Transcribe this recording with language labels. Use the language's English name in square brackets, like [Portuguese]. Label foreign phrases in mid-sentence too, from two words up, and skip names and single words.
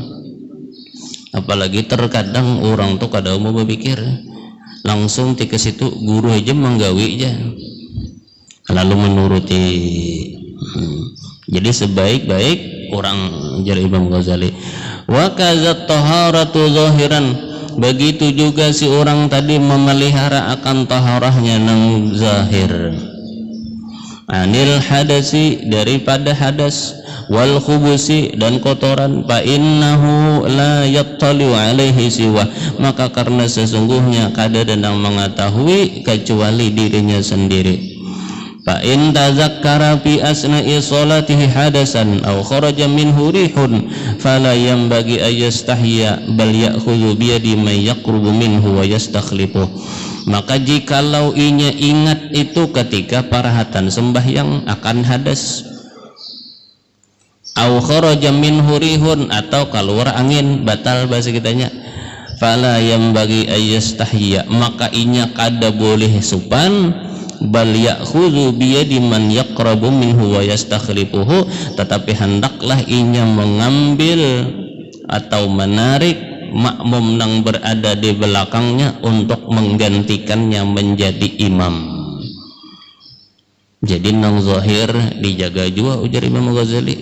[Banjar] Apalagi terkadang orang tuh kada mau berpikir langsung ke situ guru aja menggawi aja lalu menuruti. Jadi sebaik-baik orang, jari Imam Ghazali, [Arabic] وكذا الطهارة ظاهرا, [Banjar] begitu juga si orang tadi memelihara akan taharahnya nang zahir, [Arabic] عن الحدث, [Banjar] daripada hadas, [Arabic] والخبث, [Banjar] dan kotoran, [Arabic] فإنه لا يطلع عليه سوى, [Banjar] maka karena sesungguhnya kada dandang mengetahui kecuali dirinya sendiri. [Arabic] فإن تذكر في أثناء صلاته حدثا أو خرج منه ريح فلا ينبغي أن يستحيي بل يأخذ بيد من يقرب منه ويستخلف. [Banjar] Maka jikalau inya ingat itu ketika parahatan sembahyang akan hadas, [Arabic] أو خرج منه ريح, [Banjar] atau keluar angin batal bahasa kitanya, [Arabic] فلا ينبغي أن يستحيي, [Banjar] maka inya kada boleh supan, [Arabic] بل يأخذ بيد من يقرب منه ويستخلفه, [Banjar] tetapi hendaklah inya mengambil atau menarik makmum nang berada di belakangnya untuk menggantikannya menjadi imam. Jadi nang zahir dijaga juga, ujar Imam Ghazali.